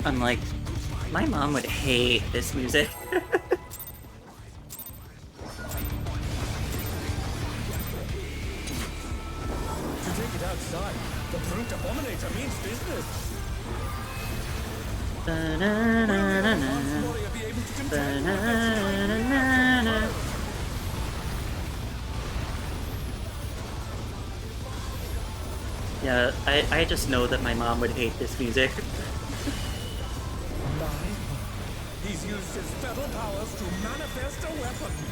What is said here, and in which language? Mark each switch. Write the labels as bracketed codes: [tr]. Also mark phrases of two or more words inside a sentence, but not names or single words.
[en] I'm like, my mom would hate this music. To take it outside, the Brute Abominator means business. Ba-na-na-na-na. Warrior be able to contend with Ba-na-na-na-na. Yeah, I just know that my mom would hate this music. He's used his feather powers to manifest a weapon.